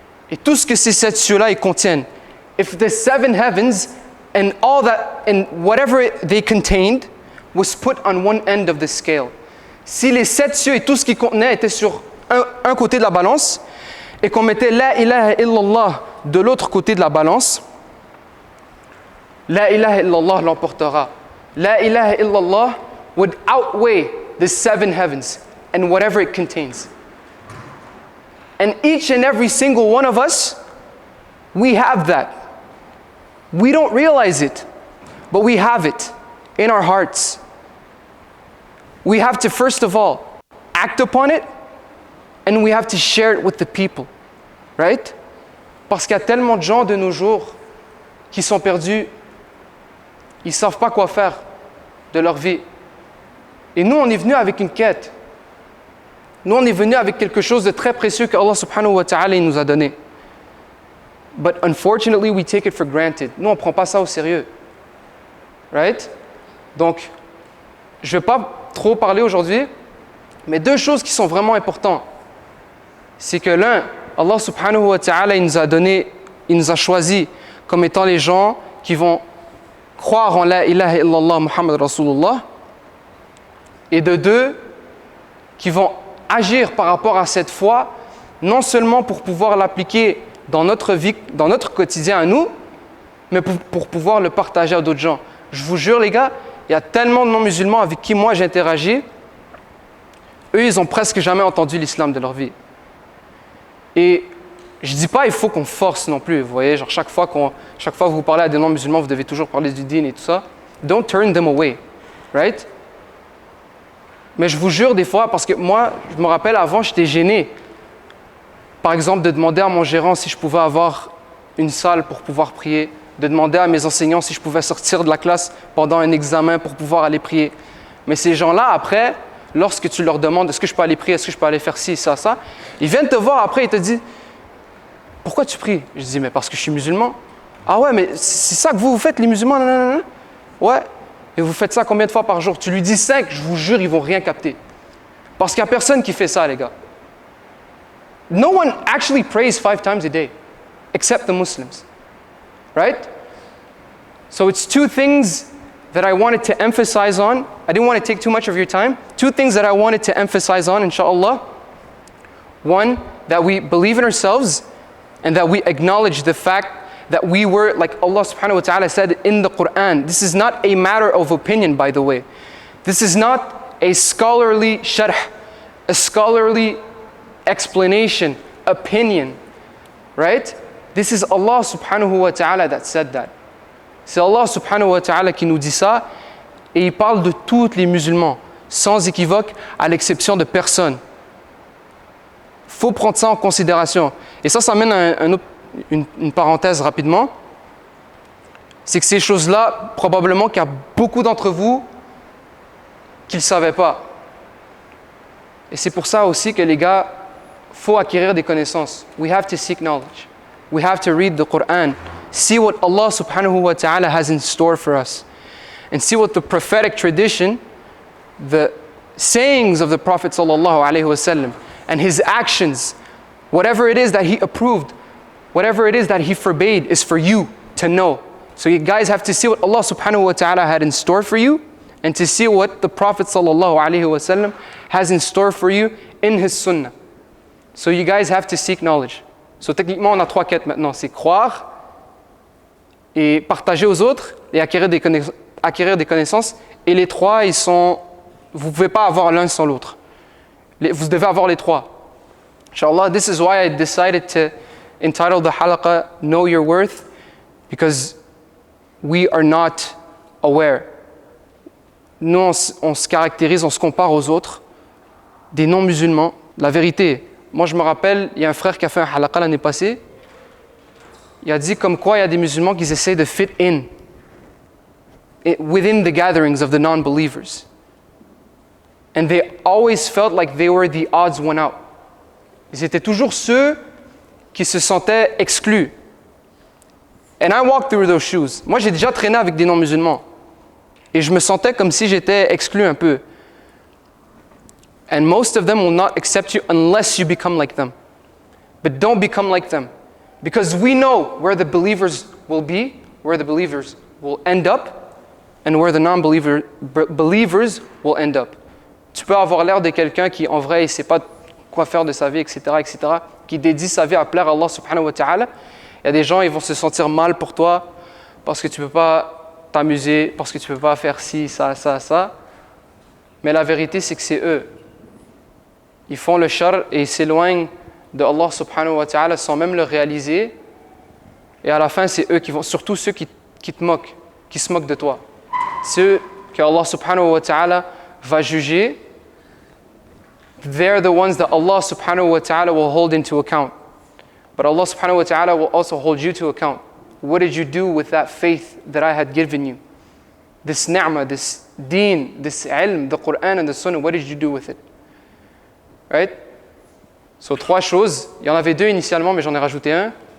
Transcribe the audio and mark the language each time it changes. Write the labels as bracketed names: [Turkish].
[French] et tout ce que ces 7 cieux-là ils contiennent, [English] if the 7 heavens and all that and whatever they contained was put on one end of the scale, [French] si les 7 cieux et tout ce qu'ils contenaient étaient sur un côté de la balance et qu'on mettait la ilaha illallah de l'autre côté de la balance, la ilaha illallah l'emportera. [English] La ilaha illallah would outweigh the 7 heavens and whatever it contains. And each and every single one of us, we have that. We don't realize it, but we have it in our hearts. We have to first of all act upon it, and we have to share it with the people, right? [French] Parce qu'il y a tellement de gens de nos jours qui sont perdus, ils ne savent pas quoi faire de leur vie. Et nous, on est venus avec une quête. Nous, on est venus avec quelque chose de très précieux que Allah subhanahu wa ta'ala nous a donné. [English] But unfortunately, we take it for granted. [French] Nous, on ne prend pas ça au sérieux. Right? Donc, je ne vais pas trop parler aujourd'hui, mais 2 choses qui sont vraiment importantes. C'est que l'un, Allah subhanahu wa ta'ala, il nous a choisi comme étant les gens qui vont croire en la ilaha illallah Muhammad Rasulullah. Et de 2, qui vont agir par rapport à cette foi, non seulement pour pouvoir l'appliquer dans notre vie, dans notre quotidien à nous, mais pour pouvoir le partager à d'autres gens. Je vous jure les gars, il y a tellement de non-musulmans avec qui moi j'interagis, eux, ils ont presque jamais entendu l'islam de leur vie. Et je dis pas il faut qu'on force non plus, vous voyez, genre chaque fois que vous parlez à des non-musulmans, vous devez toujours parler du dîn et tout ça. [English] Don't turn them away, right? [French] Mais je vous jure des fois, parce que moi, je me rappelle avant, j'étais gêné. Par exemple, de demander à mon gérant si je pouvais avoir une salle pour pouvoir prier, de demander à mes enseignants si je pouvais sortir de la classe pendant un examen pour pouvoir aller prier. Mais ces gens-là, après, lorsque tu leur demandes est-ce que je peux aller prier, est-ce que je peux aller faire ci, ça, ça, ils viennent te voir après et te disent pourquoi tu pries? Je dis mais parce que je suis musulman. Ah ouais, mais c'est ça que vous faites les musulmans? Non, non, non. Ouais. Et vous faites ça combien de fois par jour? Tu lui dis 5, je vous jure, ils vont rien capter. Parce qu'il n'y a personne qui fait ça, les gars. [English] No one actually prays 5 times a day, except the Muslims. Right? So it's 2 things that I wanted to emphasize on. I didn't want to take too much of your time. 2 things that I wanted to emphasize on, inshallah. One, that we believe in ourselves and that we acknowledge the fact that we were, like Allah subhanahu wa ta'ala said in the Quran, this is not a matter of opinion, by the way. This is not a scholarly sharh, a scholarly explanation, opinion, right? This is Allah subhanahu wa ta'ala that said that. [French] C'est Allah subhanahu wa ta'ala qui nous dit ça et il parle de tous les musulmans, sans équivoque, à l'exception de personne. Il faut prendre ça en considération. Et ça mène à une parenthèse rapidement. C'est que ces choses-là, probablement qu'il y a beaucoup d'entre vous qui ne le savaient pas. Et c'est pour ça aussi que les gars, il faut acquérir des connaissances. [English] We have to seek knowledge. We have to read the Quran. See what Allah subhanahu wa ta'ala has in store for us. And see what the prophetic tradition, the sayings of the Prophet sallallahu alaihi wasallam, and his actions, whatever it is that he approved, whatever it is that he forbade, is for you to know. So you guys have to see what Allah subhanahu wa ta'ala had in store for you, and to see what the Prophet sallallahu alaihi wasallam has in store for you in his sunnah. So you guys have to seek knowledge. [French] So techniquement, on a 3 quêtes maintenant. C'est croire, et partager aux autres, et acquérir des connaissances. Et les 3, vous ne pouvez pas avoir l'un sans l'autre. Vous devez avoir les 3. [English] Inshallah, this is why I decided to entitle the halaqah Know Your Worth, because we are not aware. [French] Nous, on se caractérise, on se compare aux autres, des non-musulmans. La vérité, moi je me rappelle, il y a un frère qui a fait un halaqah l'année passée. Il a dit comme quoi il y a des musulmans qui essaient de [English] fit in within the gatherings of the non-believers. And they always felt like they were the odds one out. [French] Ils étaient toujours ceux qui se sentaient exclus. [English] And I walked through those shoes. [French] Moi, j'ai déjà traîné avec des non-musulmans. Et je me sentais comme si j'étais exclu un peu. [English] And most of them will not accept you unless you become like them. But don't become like them. Because we know where the believers will be, where the believers will end up, and where the non-believers will end up. [French] Tu peux avoir l'air de quelqu'un qui, en vrai, il ne sait pas quoi faire de sa vie, etc., etc., qui dédie sa vie à plaire à Allah subhanahu wa ta'ala. Il y a des gens, ils vont se sentir mal pour toi parce que tu ne peux pas t'amuser, parce que tu ne peux pas faire ci, ça, ça, ça. Mais la vérité, c'est que c'est eux. Ils font le shar et ils s'éloignent de Allah subhanahu wa ta'ala sans même le réaliser. Et à la fin, c'est eux qui vont, surtout ceux qui te moquent, qui se moquent de toi. Ceux que Allah subhanahu wa ta'ala va juger. [English] They're the ones that Allah subhanahu wa ta'ala will hold into account. But Allah subhanahu wa ta'ala will also hold you to account. What did you do with that faith that I had given you? This ni'mah, this deen, this ilm, the Quran and the Sunnah, what did you do with it? Right? So [French] 3 choses. Il y en avait 2 initialement, mais j'en ai rajouté un.